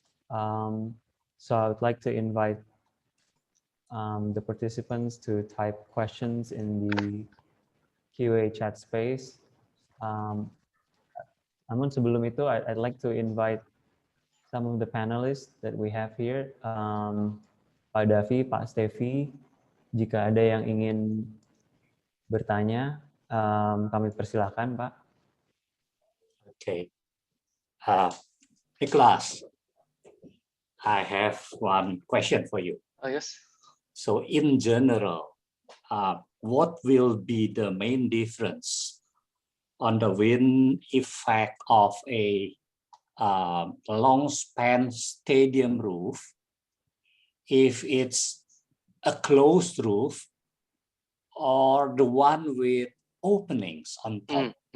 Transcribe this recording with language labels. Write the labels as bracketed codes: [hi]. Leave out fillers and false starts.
[en] So I would like to invite the participants to type questions in the QA chat space. [id] Namun sebelum itu, [en] I'd like to invite some of the panelists that we have here. [id] Pak Davi, Pak Stevi, jika ada yang ingin bertanya, kami persilahkan, Pak. [en] Okay. Nicholas, I have one question for you. Oh, yes. So in general, what will be the main difference on the wind effect of a long span stadium roof if it's a closed roof or the one with openings on top?